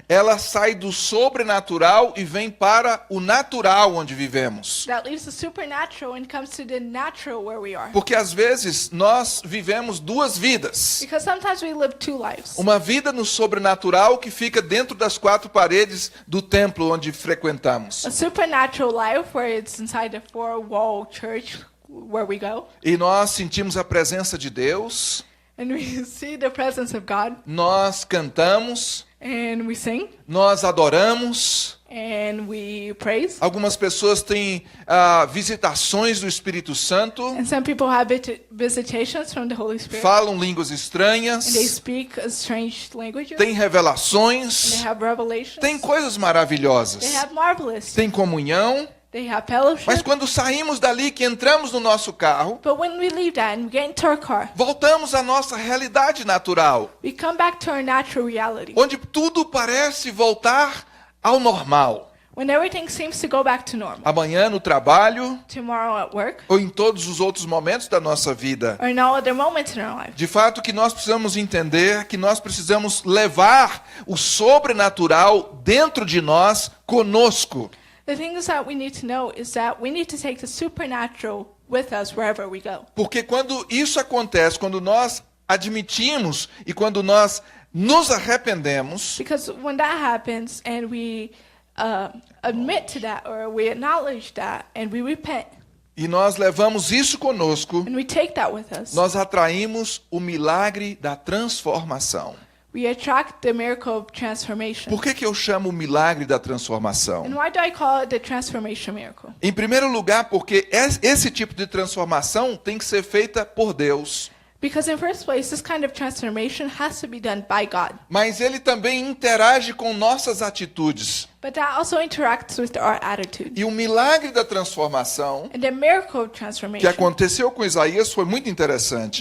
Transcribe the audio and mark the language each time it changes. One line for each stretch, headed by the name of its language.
Portuguese: ela sai do sobrenatural e vem para o natural onde vivemos.
English: that leaves the supernatural and comes to the natural where we are.
Portuguese: Porque às vezes nós vivemos duas vidas.
English: Because sometimes we live two lives.
Portuguese: Uma vida no sobrenatural que fica dentro das quatro paredes do templo onde frequentamos.
English: A supernatural life where it's inside the four-wall church where we go.
Portuguese: E nós sentimos a presença de Deus,
English: And we see the presence of God.
Portuguese: nós cantamos,
English: And we sing.
Portuguese: nós adoramos.
English: And we praise.
Portuguese: Algumas pessoas têm visitações do Espírito Santo,
English: And some people have visitations from the Holy Spirit.
Portuguese: falam línguas
English: And they
Portuguese: estranhas,
English: speak a strange language.
Portuguese: têm
English: And
Portuguese: revelações,
English: they have revelations.
Portuguese: tem coisas
English: They
Portuguese: maravilhosas,
English: have marvelous.
Portuguese: tem comunhão.
English: They have fellowship.
Portuguese: Mas quando saímos dali, que entramos no nosso carro,
English: But when we leave that and we get into our car,
Portuguese: voltamos à nossa realidade natural,
English: we come back to our natural reality.
Portuguese: onde tudo parece voltar ao normal.
English: When everything seems to go back to normal.
Portuguese: Amanhã no trabalho
English: Tomorrow at work,
Portuguese: ou em todos os outros momentos da nossa vida.
English: or in all other moments in our life.
Portuguese: De fato, que nós precisamos entender que nós precisamos levar o sobrenatural dentro de nós conosco.
English: The things that we need to know is that we need to take the supernatural with us wherever we go.
Portuguese: Porque quando isso acontece, quando nós admitimos e quando nós nos arrependemos,
English: Because when that happens and we admit to that or we acknowledge that and we repent
Portuguese: e nós levamos isso conosco,
English: and we take that with us,
Portuguese: nós atraímos o milagre da transformação.
English: we attract the miracle of transformation.
Portuguese: Por que eu chamo o milagre da transformação?
English: And why do I call it the transformation miracle?
Portuguese: Em primeiro lugar, porque esse tipo de transformação tem que ser feita por Deus.
English: Because in first place, this kind of transformation has to be done by God.
Portuguese: Mas ele também interage com nossas atitudes.
English: But that also interacts with our attitude.
Portuguese: E o milagre da transformação
English: And the miracle of
Portuguese: que
English: transformation
Portuguese: aconteceu com Isaías foi muito interessante.